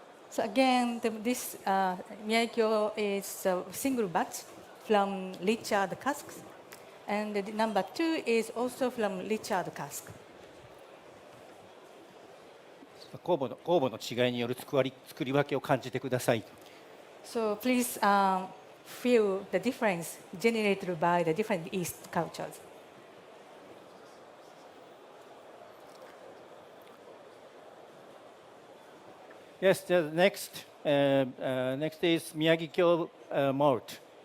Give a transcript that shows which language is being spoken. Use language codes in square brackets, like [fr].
[en] So again, this Miyagi-kyo is a single batch from richer casks, and the number 2 is also from richer cask. [ja] 酵母の違いによる作り分けを感じてください。 [en] So please feel the difference generated by the different yeast cultures. Yes, next is Miyagi-kyo malt.